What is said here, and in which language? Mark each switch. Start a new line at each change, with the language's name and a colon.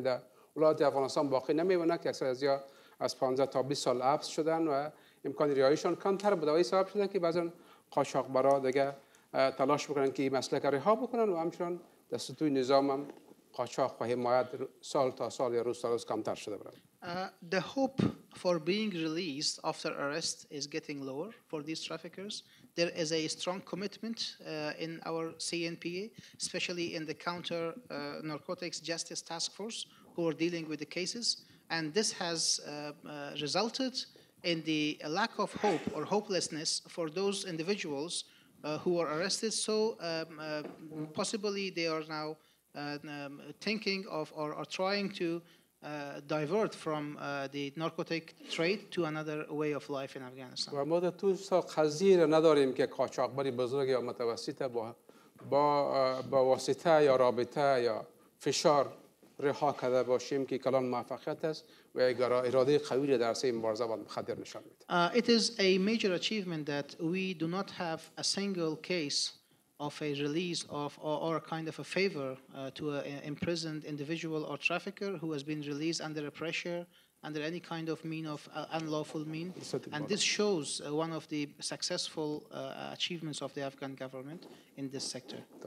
Persian: در ولایات افغانستان باقی نمیمونه که اکثر از 15 تا 20 سال حبس شدن و امکان رهاییشان کمتر بوده و این سبب شده که بعضا قاچاقبرا دیگه تلاش میکنن که این مسلک رها بکنن و همچنان در سطوح نظام هم قاچاق و حمایت سال تا سال یا روز تا روز کمتر شده برای.
English: The hope for being released after arrest is getting lower for these traffickers. There is a strong commitment in our CNPA, especially in the Counter-Narcotics Justice Task Force, who are dealing with the cases. And this has resulted in the lack of hope or hopelessness for those individuals who are arrested. So possibly they are now thinking of or trying to divert from the narcotic trade to another way of life in Afghanistan.
Persian: و ما در تو قضیه نداریم که قاچاقبری بزرگ یا متوسط با واسطه یا رابطه یا فشار رها کرده باشیم که کلان موفقیت است و اراده قوی در عرصه مبارزه با مخدر نشان میده.
English: It is a major achievement that we do not have a single case of a release of or a kind of a favor to an imprisoned individual or trafficker who has been released under a pressure, under any kind of mean of unlawful mean. And this shows one of the successful achievements of the Afghan government in this sector.